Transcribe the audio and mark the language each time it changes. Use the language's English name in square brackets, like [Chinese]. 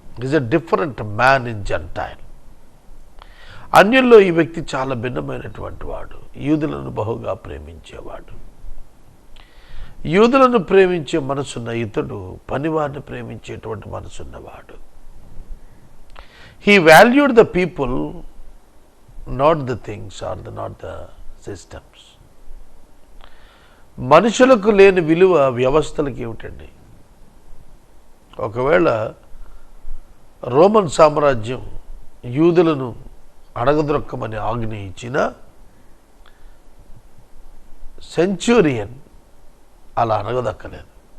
[English] Is a different man in gentile. [Telugu] అన్యుల్లో ఈ వ్యక్తి చాలా భిన్నమైనటువంటి వాడు. యూదులను బహుగా ప్రేమించేవాడు. యూదులను ప్రేమించే మనసున్న ఇతడు పనివారిని ప్రేమించేటువంటి మనసున్నవాడు. [English] He valued the people, not the things or not the systems. [Telugu] మనుషులకు లేని విలువ వ్యవస్థలకు ఏమిటండి? ఒకవేళ రోమన్ సామ్రాజ్యం యూదులను అడగదొక్కమని ఆజ్ఞ ఇచ్చిన సెంచురియన్ అలా అడగదక్కలేదు.